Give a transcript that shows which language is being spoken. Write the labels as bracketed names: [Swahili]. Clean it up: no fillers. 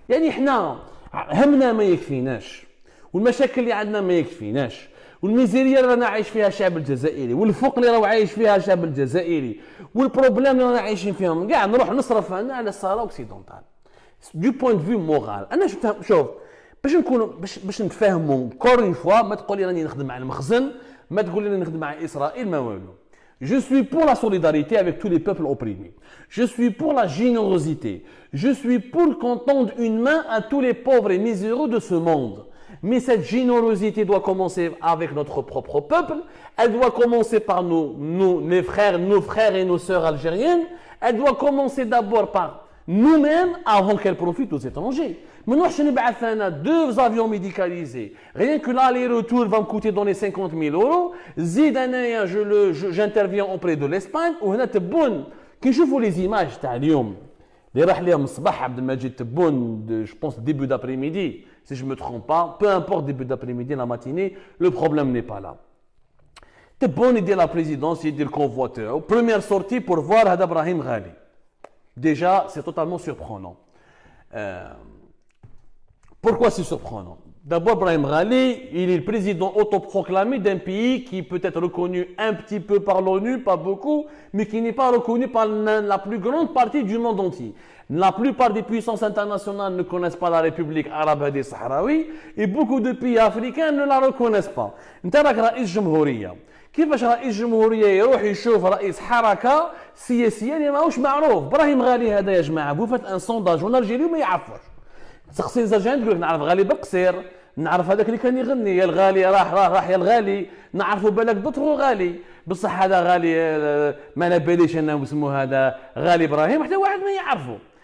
[Arabic] يعني احنا همنا ما يكفيناش، والمشاكل اللي عندنا ما يكفيناش، والميزيريا اللي رانا عايش فيها الشعب الجزائري، والفقر اللي راه عايش فيها الشعب الجزائري، والبروبليم اللي رانا عايشين فيهم كاع نروح نصرف انا على الصحراء اوكسيدونتال [French] دو بوين فيو مورال. [Arabic] انا شوف باش نكونوا باش نتفاهموا [French] كور اون فوا، [Arabic] ما تقول لي راني نخدم مع المخزن، ما تقول لي راني نخدم مع اسرائيل، ما والو. [French] Je suis pour la solidarité avec tous les peuples opprimés. Je suis pour la générosité. Je suis pour qu'on tende une main à tous les pauvres et miséreux de ce monde. Mais cette générosité doit commencer avec notre propre peuple. Elle doit commencer par nos frères et nos sœurs algériennes. Elle doit commencer d'abord par nous-mêmes avant qu'elle profite aux étrangers. Maintenant, je n'ai deux avions médicalisés. Rien que l'aller-retour va me coûter dans les 50 000 euros. Zidanaya, j'interviens auprès de l'Espagne. [Arabic] وهنا تبون كي نشوفوا [French] les images [Arabic] تاع اليوم اللي راح ليهم الصباح عبد المجيد تبون [French] je pense début d'après-midi si je me trompe pas, peu importe début d'après-midi la matinée, le problème n'est pas là. [Arabic] تبون يدير [French] la présidence, [Arabic] يدير الكونفوا تاعو, [French] première sortie pour voir [Arabic] هذا إبراهيم غالي. [French] Déjà, c'est totalement surprenant. Pourquoi c'est surprenant? D'abord, Brahim Ghali, il est le président autoproclamé d'un pays qui peut être reconnu un petit peu par l'ONU, pas beaucoup, mais qui n'est pas reconnu par la plus grande partie du monde entier. La plupart des puissances internationales ne connaissent pas la République arabe des Sahraouis et beaucoup de pays africains ne la reconnaissent pas. [Arabic] انت راك رئيس جمهورية. كيفاش رئيس جمهورية يروح يشوف رئيس حركة سياسية اللي ماهوش معروف؟ إبراهيم غالي هذا يا جماعة [French] vous faites un sondage en Algérie [Arabic] ما يعرفوش. تسقسي الزرجان تقول لك نعرف غالي بالقصير، نعرف هذاك اللي كان يغني يا الغالي راح يا الغالي، نعرفوا بالك [French] دوطرو [Arabic] غالي، بصح هذا غالي ما على باليش انه اسمه هذا غالي ابراهيم، حتى واحد ما يعرفه.